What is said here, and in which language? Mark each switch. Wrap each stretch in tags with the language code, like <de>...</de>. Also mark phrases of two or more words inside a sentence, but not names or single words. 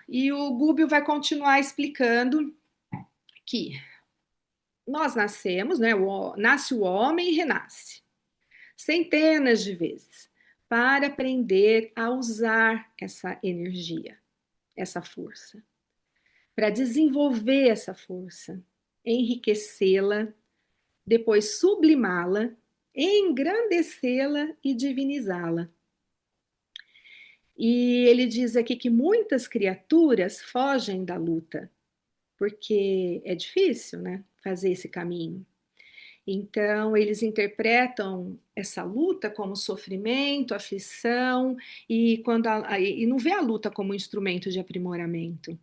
<pt>E o Gubbio vai continuar explicando que nós nascemos, né? Nasce o homem e renasce centenas de vezes para aprender a usar essa energia, essa força, para desenvolver essa força, enriquecê-la, depois sublimá-la, engrandecê-la e divinizá-la. E ele diz aqui que muitas criaturas fogem da luta, porque é difícil, né, fazer esse caminho. Então, eles interpretam essa luta como sofrimento, aflição, e, e não vê a luta como um instrumento de aprimoramento.</pt>